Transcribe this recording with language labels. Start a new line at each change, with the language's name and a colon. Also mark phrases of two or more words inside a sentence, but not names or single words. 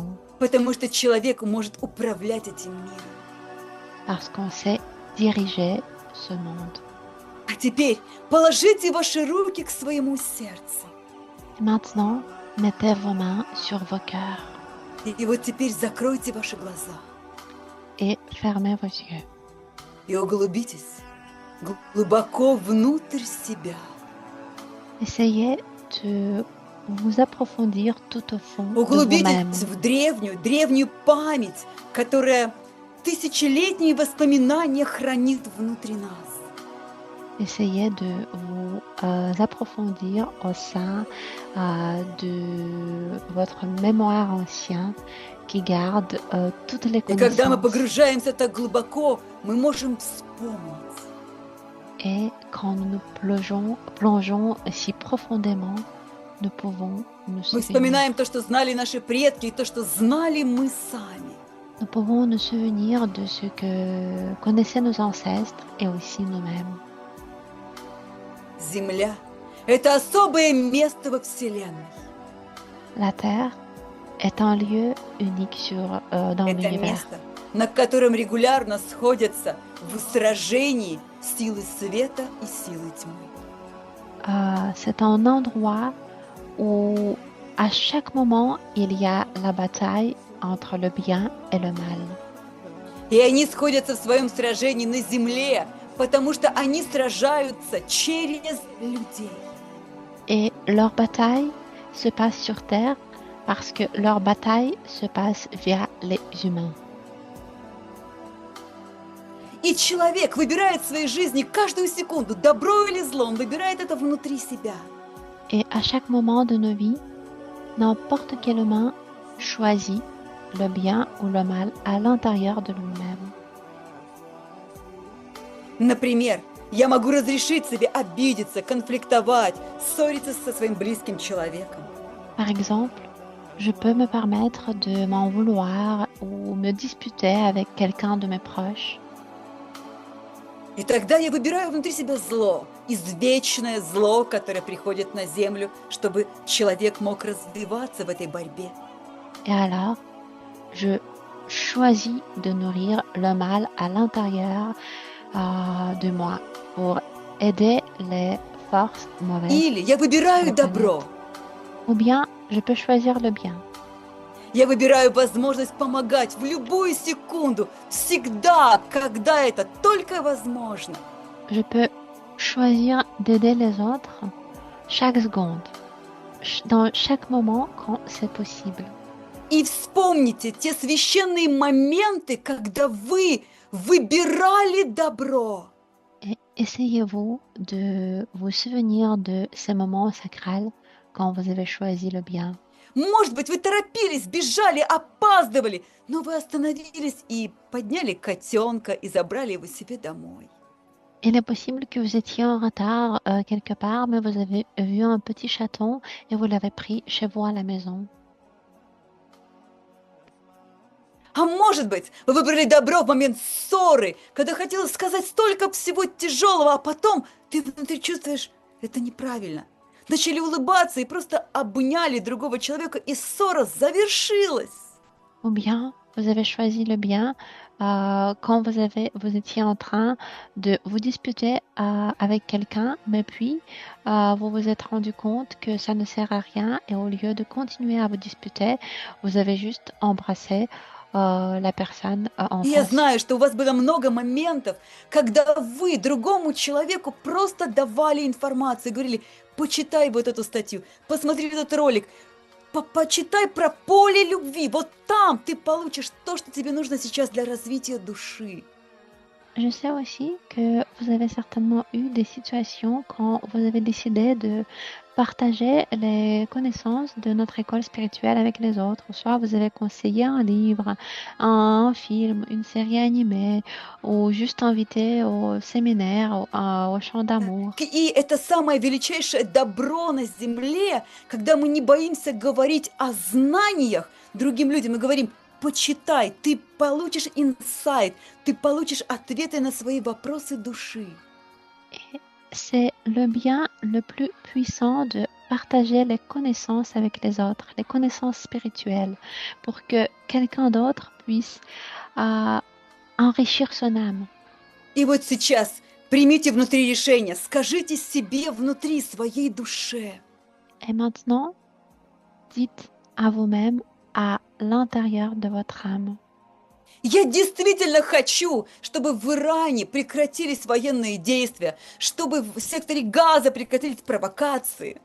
Russian: Потому что человек может управлять этим миром.
French: Parce qu'on sait diriger ce monde.
Russian: А теперь положите ваши руки к своему сердцу.
French: Maintenant, mettez vos mains sur vos cœurs
Russian: И вот теперь закройте ваши глаза.
French: et fermez vos yeux.
Russian: И углубитесь глубоко внутрь себя.
French: Essayez de vous approfondir tout au fond de
Russian: Углубитесь
French: vous-même.
Russian: в древнюю память, которая тысячелетние воспоминания хранит внутри нас.
French: Essayez de vous approfondir au sein de votre mémoire ancien qui garde toutes les
Russian: И когда мы
French: connaissances.
Russian: погружаемся так глубоко, мы можем вспомнить.
French: Et quand nous nous plongeons si profondément, nous pouvons nous
Russian: Мы
French: souvenir.
Russian: вспоминаем то, что знали наши предки, и то, что знали мы сами.
French: Nous pouvons nous souvenir de ce que connaissaient nos ancêtres et aussi nous-mêmes.
Russian: Земля – это особое место во Вселенной.
French: La Terre est un lieu unique dans
Russian: Это
French: l'univers.
Russian: место, на котором регулярно сходятся в сражении силы света и силы тьмы.
French: C'est un endroit où À chaque moment, il y a la bataille entre le bien et le mal.
Russian: И они сходятся в своем сражении на земле, потому что они сражаются через людей.
French: Et leur bataille se passe sur Terre parce que leur bataille se passe via les humains.
Russian: И человек vыбирает в своей жизни каждую секунду, добро или зло, он выбирает это внутри себя.
French: Et à chaque moment de nos vies, n'importe quel humain choisit le bien ou le mal à l'intérieur de lui-même.
Russian: Например, я могу разрешить себе обидеться, конфликтовать, ссориться со своим близким человеком.
French: Par exemple, je peux me permettre de m'en vouloir ou me disputer avec quelqu'un de mes proches.
Russian: И тогда я выбираю внутри себя зло, извечное зло, которое приходит на землю, чтобы человек мог развиваться в этой борьбе.
French: Et alors, je choisis de nourrir le mal à l'intérieur de moi pour aider les forces mauvaises.
Russian: Или я выбираю
French: sur la
Russian: добро,
French: planète. Ou bien, je peux choisir le bien.
Russian: я выбираю возможность помогать в любую секунду, всегда, когда это только возможно.
French: Je peux choisir d'aider les autres chaque seconde, dans chaque moment quand c'est possible.
Russian: И вспомните те священные моменты, когда вы выбирали добро.
French: Et essayez-vous de vous souvenir de ces moments sacrés quand vous avez choisi le bien.
Russian: Может быть, вы торопились, бежали, опаздывали, но вы остановились и подняли котенка и забрали его себе домой.
French: Il est possible que vous étiez en retard quelque part, mais vous avez vu un petit chaton et vous l'avez pris chez vous à la maison.
Russian: А может быть, вы выбрали добро в момент ссоры, когда хотелось сказать столько всего тяжелого, а потом ты внутри чувствуешь, это неправильно. Начали улыбаться и просто обняли другого человека, и ссора завершилась.
French: Ou bien, vous avez choisi le bien quand vous étiez en train de vous disputer avec quelqu'un, mais puis vous vous êtes rendu compte que ça ne sert à rien et au lieu de continuer à vous disputer, vous avez juste embrassé la personne en
Russian: И я
French: face.
Russian: знаю, что у вас было много моментов, когда вы другому человеку просто давали информацию, говорили, почитай вот эту статью, посмотри этот ролик, почитай про поле любви, вот там ты получишь то, что тебе нужно сейчас для развития души.
French: Je sais aussi que vous avez certainement eu des situations quand vous avez décidé de partager les connaissances de notre école spirituelle avec les autres. Soit vous avez conseillé un livre, un film, une série animée, ou juste invité au séminaire, au chant d'amour.
Russian: И это самое величайшее добро на земле, когда мы не боимся говорить о знаниях другим людям и говорим, почитай, ты получишь инсайт, ты получишь ответы на свои вопросы души.
French: Et c'est le bien le plus puissant de partager les connaissances avec les autres, les connaissances spirituelles, pour que quelqu'un d'autre puisse enrichir son âme.
Russian: И вот сейчас примите внутри решение, скажите себе внутри своей душе.
French: Et maintenant, dites à vous-même, à l'intérieur de votre âme,
Russian: Я действительно хочу, чтобы в Иране прекратились военные действия, чтобы в секторе Газа прекратились провокации.